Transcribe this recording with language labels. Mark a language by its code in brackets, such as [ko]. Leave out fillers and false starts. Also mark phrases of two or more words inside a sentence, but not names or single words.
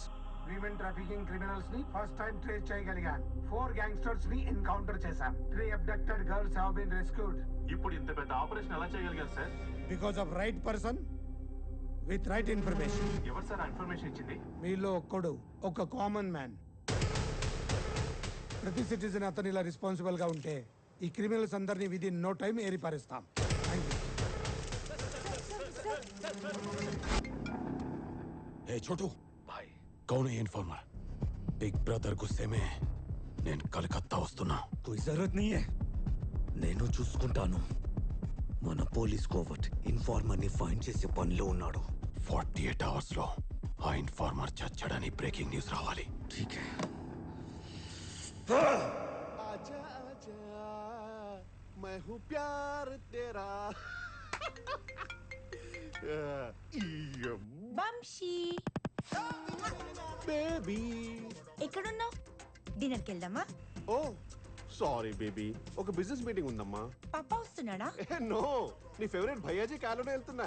[en] Women trafficking criminals ni first time trace చేయగలిగాం. [te] 4 gangsters ని ఎన్కౌంటర్ చేశాం. [en] 3 abducted girls have been rescued. [te] ఇప్పుడు ఇంత పెద్ద ఆపరేషన్ ఎలా చేయగలిగారు సార్? [en] Because of right person with right information. [te] ఎవరు సార్ ఇన్ఫర్మేషన్ ఇచ్చింది? మీలో ఒక్కడు, ఒక [en] common man. [te] ప్రతి సిటిజన్ అతను ఇలా రెస్పాన్సిబుల్ గా ఉంటే ఈ క్రిమినల్స్ అందరినీ [en] within no time [te] ఏరిపారేస్తాం. [en] Thank you. [hi] ए छोटू भाई, कौन है इन्फॉर्मर? [en] big brother [hi] गुस्से में [te] నేను కలకత్తా వస్తున్నా. [hi] कोई जरूरत नहीं है, [te] నేను చూసుకుంటాను. మన [en] police covert informer [te] ని ఫైండ్ చేసే పనిలో ఉన్నాడు. 48 అవర్స్ లో ఆ ఇన్ఫార్మర్ చచ్చాడని [en] breaking news [te] రావాలి. [hi] ठीक है. आजा आजा मैं हूँ प्यार तेरा. [te] వంశీ, బేబీ ఎక్కడున్నావు? డిన్నర్కి వెళ్దామా? ఓ [en] sorry baby, [te] ఒక [en] business meeting [te] ఉందమ్మా. పాప వస్తున్నాడా? నో, నీ ఫేవరెట్ భయ్యాజీ కారులో వెళ్తున్నా.